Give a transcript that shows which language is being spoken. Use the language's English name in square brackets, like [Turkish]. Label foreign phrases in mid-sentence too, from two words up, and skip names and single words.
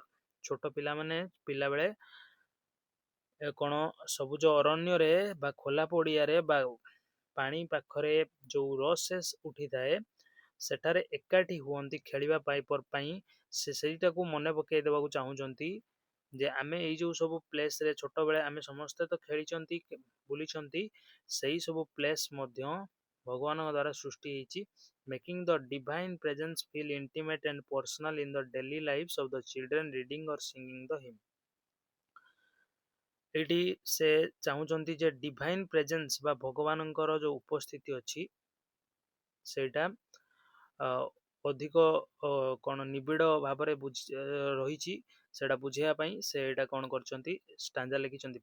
[Odia] ଛୋଟ ପିଲାମାନେ ପିଲାବେଳେ କଣ ସବୁଜ ଅରଣ୍ୟରେ ବା ଖୋଲା ପଡିଆରେ ବା ପାଣି ପାଖରେ ଯୋଉ ରସେସ୍ ଉଠିଥାଏ ସେଠାରେ ଏକାଠି ହୁଅନ୍ତି ଖେଳିବା ପାଇଁ। ସେ ସେଇଟାକୁ ମନେ ପକେଇ ଦେବାକୁ ଚାହୁଁଛନ୍ତି ଯେ ଆମେ ଏଇ ଯୋଉ ସବୁ ପ୍ଲେସରେ ଛୋଟବେଳେ ଆମେ ସମସ୍ତେ ତ ଖେଳିଛନ୍ତି ବୁଲିଛନ୍ତି, ସେଇ ସବୁ ପ୍ଲେସ୍ ମଧ୍ୟ ଭଗବାନଙ୍କ ଦ୍ୱାରା ସୃଷ୍ଟି ହେଇଛି। [English] making the divine presence feel intimate and personal in the daily lives of the children reading or singing the hymn। [Odia] ଏଇଠି ସେ ଚାହୁଁଛନ୍ତି ଯେ [English] divine presence [Odia] ବା ଭଗବାନଙ୍କର ଯୋଉ ଉପସ୍ଥିତି ଅଛି ସେଇଟା ଅଧିକ କଣ ନିବିଡ଼ ଭାବରେ ରହିଛି, ସେଇଟା ବୁଝେଇବା ପାଇଁ ସେ ଏଇଟା କଣ କରିଛନ୍ତି, ଷ୍ଟାଞ୍ଜା ଲେଖିଛନ୍ତି।